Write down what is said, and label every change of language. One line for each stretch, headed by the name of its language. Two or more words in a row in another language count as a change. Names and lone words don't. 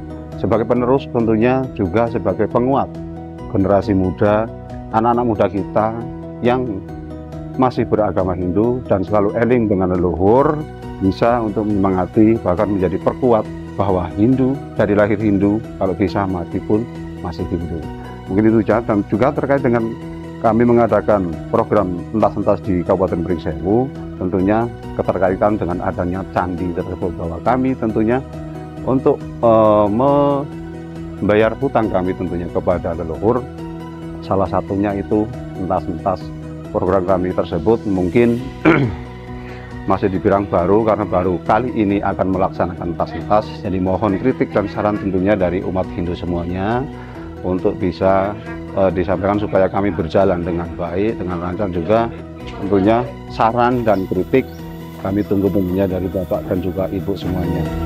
Indonesian: Sebagai penerus tentunya juga sebagai penguat generasi muda, anak-anak muda kita yang masih beragama Hindu dan selalu eling dengan leluhur, bisa untuk menyemangati bahkan menjadi perkuat bahwa Hindu dari lahir Hindu, kalau bisa mati pun masih Hindu. Mungkin itu saja. Dan juga terkait dengan kami mengadakan program entas-entas di Kabupaten Pringsewu, tentunya keterkaitan dengan adanya candi tersebut, bahwa kami tentunya untuk membayar hutang kami tentunya kepada leluhur. Salah satunya itu entas-entas program kami tersebut mungkin masih dibilang baru, karena baru kali ini akan melaksanakan entas-entas. Jadi mohon kritik dan saran tentunya dari umat Hindu semuanya untuk bisa disampaikan supaya kami berjalan dengan baik, dengan lancar. Juga tentunya saran dan kritik kami tunggu tentunya dari Bapak dan juga Ibu semuanya.